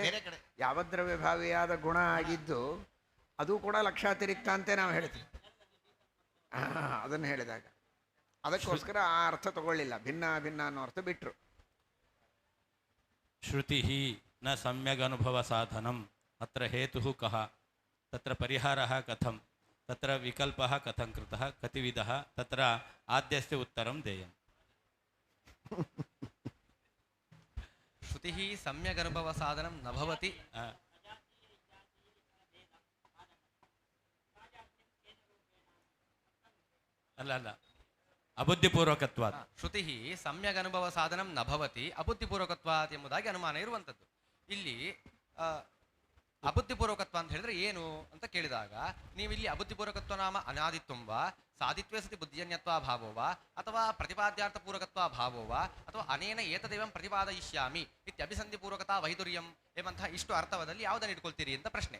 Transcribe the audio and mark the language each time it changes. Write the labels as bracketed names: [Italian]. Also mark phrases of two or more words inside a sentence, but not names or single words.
[Kannada] ಬೇರೆ ಕಡೆ ಯಾವದ್ರವ್ಯಭಾವಿಯಾದ ಗುಣ ಆಗಿದ್ದು ಅದು ಕೂಡ ಲಕ್ಷಾತಿರಿಕ್ತ ಅಂತೆ ನಾವು ಹೇಳ್ತೀವಿ. ಅದನ್ನು ಹೇಳಿದಾಗ ಅದಕ್ಕೋಸ್ಕರ ಆ ಅರ್ಥ ತಗೊಳ್ಳಿಲ್ಲ, ಭಿನ್ನ ಅಭಿನ್ನ ಅನ್ನೋ ಅರ್ಥ ಬಿಟ್ಟರು. [Sanskrit] ಶ್ರುತಿ ನ ಸಮ್ಯಗನುಭವ ಸಾಧನಂ ಅತ್ರ ಹೇತು ಕಃ ತತ್ರ ಪರಿಹಾರಃ ಕಥಂ ತತ್ರ ವಿಕಲ್ಪಃ ಕಥಂ ಕೃತಃ ಕತಿವಿಧಃ ತತ್ರ ಆದ್ಯಸ್ಯ ಉತ್ತರಂ ದೇಯಂ. ಶ್ರುತಿ ಸಮ್ಯಗನುಭವ ಸಾಧನಂ ನ ಭವತಿ. ಅಲ್ಲ ಅಬುದ್ಧಿಪೂರ್ವಕತ್ವಾತ್. ಶ್ರುತಿ ಸಮ್ಯಗನುಭವ ಸಾಧನಂ ನ ಭವತಿ ಅಬುದ್ಧಿಪೂರ್ವಕತ್ವಾತ್ [Kannada] ಎಂಬುದಾಗಿ ಅನುಮಾನ ಇರುವಂಥದ್ದು. ಇಲ್ಲಿ ಅಬುದ್ಧಿಪೂರ್ವಕತ್ವ ಅಂತ ಹೇಳಿದ್ರೆ ಏನು ಅಂತ ಕೇಳಿದಾಗ, ನೀವು ಇಲ್ಲಿ [Sanskrit] ಅಬುದ್ಧಿಪೂರ್ವಕತ್ವ ನಾಮ ಅನಾದಿತ್ವಂವ ಸಾಧಿತ್ವೇ ಸತಿ ಬುದ್ಧಿಜನ್ಯತ್ವ ಭಾವೋವ ಅಥವಾ ಪ್ರತಿಪಾದ್ಯಾರ್ಥ ಪೂರ್ವಕತ್ವ ಭಾವೋವ ಅಥವಾ ಅನೇನ ಏತದೇವಂ ಪ್ರತಿಪಾದಯಿಷ್ಯಾಮಿ ಇತ್ಯಭಿಸಂಧಿಪೂರ್ವಕತಾ ವೈದುರ್ಯಂ [Kannada] ಎಂಬಂತಹ ಇಷ್ಟು ಅರ್ಥವದಲ್ಲಿ ಯಾವುದನ್ನು ಇಟ್ಕೊಳ್ತೀರಿ ಅಂತ ಪ್ರಶ್ನೆ.